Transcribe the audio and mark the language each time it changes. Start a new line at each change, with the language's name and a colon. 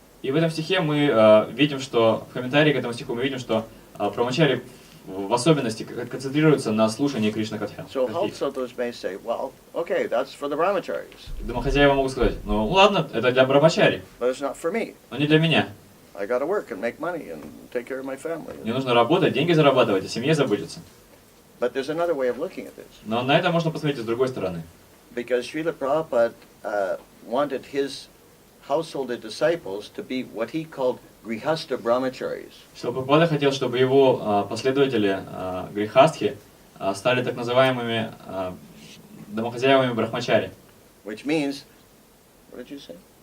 Russian: И в этом стихе мы видим, что, в комментарии к этому стиху мы видим, что брамачари в особенности концентрируются на слушании Кришна Катхи.
English: So householders may say, well, okay, that's for the brahmacharis,
Russian: Домохозяева могут сказать, ну ладно, это для брамачари,
English: but it's not for me.
Russian: но не для меня.
English: I got to work and make money and take care of my family.
Russian: Мне нужно работать, деньги зарабатывать, о семье заботиться.
English: But there's another way of looking at this.
Russian: Но на это можно посмотреть и с другой стороны.
English: Because Srila Prabhupada wanted his householder disciples to be what he called grihastha brahmacharis.
Russian: Что Прабхупада хотел, чтобы его последователи грихастхи стали так называемыми домохозяевами брахмачари.
English: Which means, what did you say?